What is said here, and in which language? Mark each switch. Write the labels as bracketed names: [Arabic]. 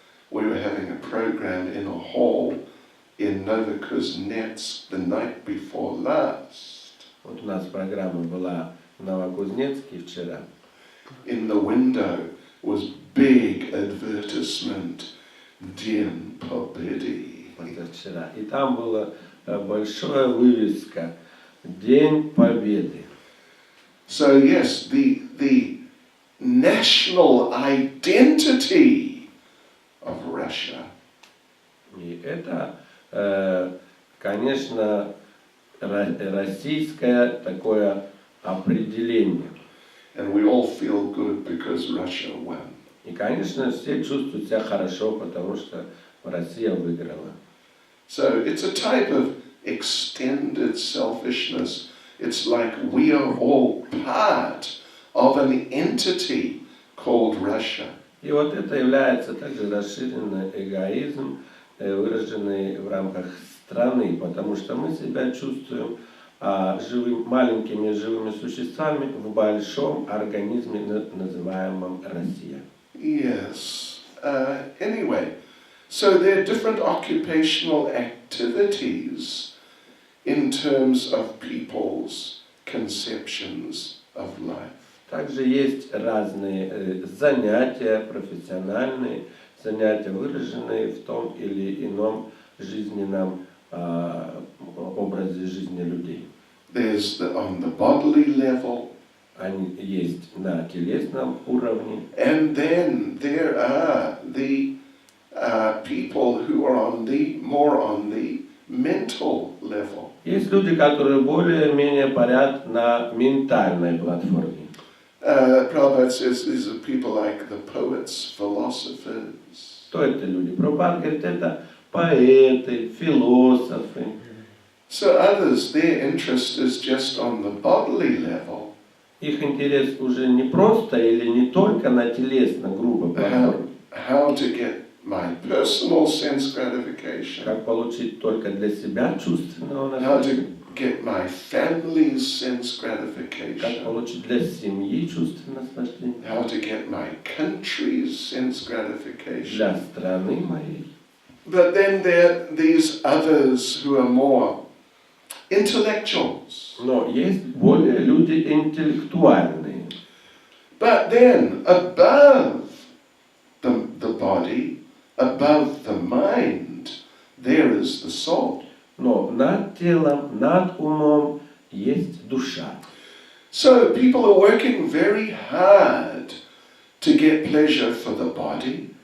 [English] We were having a program in a hall in Novokuznetsk the night before last. [Russian] Вот у нас программа была в Новокузнецке вчера. [English] In the window was big advertisement, Dien Pobedi. [Russian] Позавчера. И там была большая вывеска «День Победы». [English] So yes, the national identity of Russia [Russian] И это, конечно, российское такое определение. [English] and we all feel good because Russia won. [Russian] И, конечно, все чувствуют себя хорошо, потому что Россия выиграла. [English] So it's a type of extended selfishness. It's like we are all part of an entity called Russia. [Russian] И вот это является также расширенный эгоизм, выраженный в рамках страны, потому что мы себя чувствуем маленькими живыми существами в большом организме, называемом Россия. [English] Yes. Anyway, so there are different occupational activities in terms of people's conceptions of life. [Russian] Также есть разные занятия, профессиональные занятия, выраженные в том или ином жизненном образе жизни людей. [English] There's on the bodily level. [Russian] Они есть на телесном уровне. [English] And then there are the people who are more on the mental level. [Russian] Есть люди, которые более-менее парят на ментальной платформе. [English] Prabhupada says these are people like the poets, philosophers. [Russian] Кто это люди? Прабхупада говорит, это поэты, философы. [English] So others, their interest is just on the bodily level. [Russian] Их интерес уже не просто или не только на телесной грубой платформе. [English] How to get my personal sense gratification. [Russian] Как получить только для себя чувственного [English] How [Russian] наслаждения. [English] to get my family's sense [Russian] Как [English] gratification. [Russian] получить для семьи чувственное наслаждение. [English] How to get my country's sense [Russian] Для [English] gratification. [Russian] страны моей. [English] But then there are these others who are more intellectuals. [Russian] Но есть более люди интеллектуальные. [English] But then above the body, above the mind, there is the soul. [Russian] Но над телом, над умом есть душа. [English] So people are working very hard to get pleasure for the body.